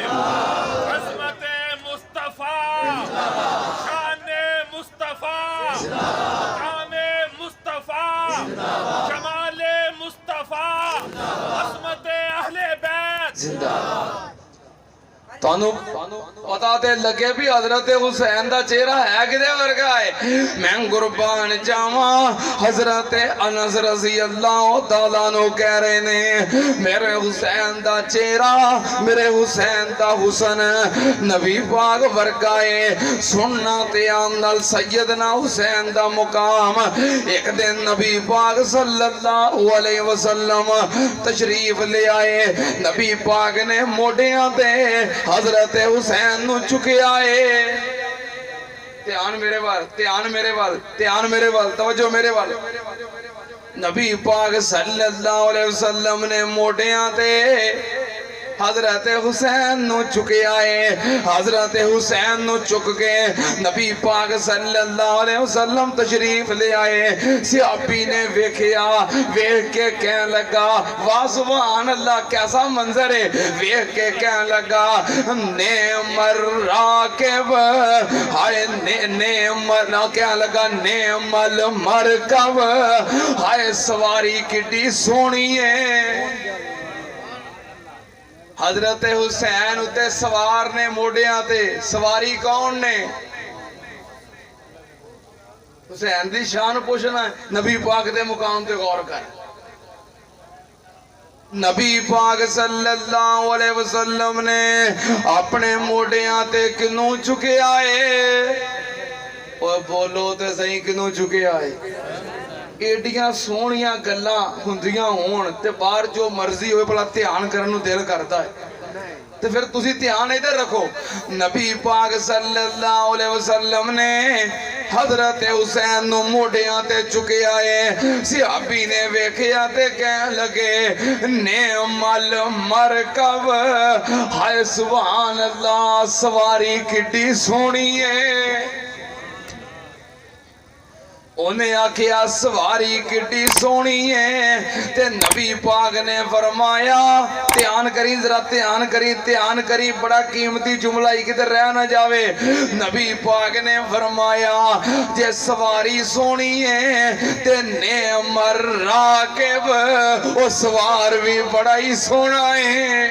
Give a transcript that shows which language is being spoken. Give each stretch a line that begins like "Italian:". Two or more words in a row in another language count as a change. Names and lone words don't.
Urdu: عظمتِ مصطفیٰ، شانِ مصطفیٰ، کامِ مصطفیٰ، جمالِ مصطفیٰ، عظمتِ اہلِ بیت.
Punjabi: تانوں پتا تے لگے بھی حضرت حسین دا چہرہ ہے کِدے ورگا ہے. میں قربان جاواں حضرت انس
Arabic: رضي الله تعالى
Punjabi: نوں کہہ رہے نے، میرے حسین دا چہرہ، میرے حسین دا حسن نبی پاک ورگا ہے. سننا تے آندل سیدنا حسین دا مقام. اک دن نبی پاک
Arabic: صلى الله عليه وسلم
Punjabi: تشریف لے آئے. نبی پاک نے موڈھیاں تے حضرت حسین نوں چکیا ہے. دھیان میرے وَل، دھیان میرے وَل، دھیان میرے وَل، توجہ میرے وَل. نبی پاک
Arabic: صلى الله عليه وسلم
Punjabi: نے موڈھیاں تے حضرت حسین نوں چکیا ہے. حضرت حسین نوں چک کے نبی پاک
Arabic: صلى الله عليه وسلم
Punjabi: تشریف لے آئے. صحابی نے ویکھیا، ویکھ کے کہنے لگا واہ
Arabic: سبحان الله,
Punjabi: کیسا منظر ہے. ویکھ کے کہنے لگا
Arabic: نعم الراكب,
Punjabi: ہائے نعمر نا، کہنے لگا
Arabic: نعم المركب,
Punjabi: ہائے سواری کِڈی سوہنی ہے. حضرت حسین اُتے سوار نے موڈھیاں تے، سواری کون نے. حسین دی شان پچھنا ہے، نبی پاک دے مقام تے غور کر. نبی پاک
Arabic: صلى الله عليه وسلم
Punjabi: نے اپنے موڈھیاں تے کِنوں چکیا ہے. اوئے بولو تے سہی، کِنوں چکیا ہے. ایڈیاں سوہنیاں گلاں ہُندیاں ہون تے باہر جو مرضی ہوئے بھلا دھیان کرن نوں دل کردا ہے، تے فیر تُسی دھیان اِدھر رکھو. نبی پاک
Arabic: صلى الله عليه وسلم
Punjabi: نے حضرت حسین نوں موڈھیاں تے چکیا ہے. صحابی نے ویکھیا تے کہن لگے
Arabic: نعم المركب,
Punjabi: हाय
Arabic: سبحان الله,
Punjabi: سواری کِڈی سوہنی ہے. انہیں آکھیا سواری کٹی سونی ہے تے نبی پاک نے فرمایا دھیان کری ذرا دھیان کری بڑا قیمتی جملہ ہی کدھر رہ نہ جاوے نبی پاک نے فرمایا جے سواری سونی ہے تے
Arabic: نعم الراکب
Punjabi: وہ سوار بھی بڑا ہی سونا ہے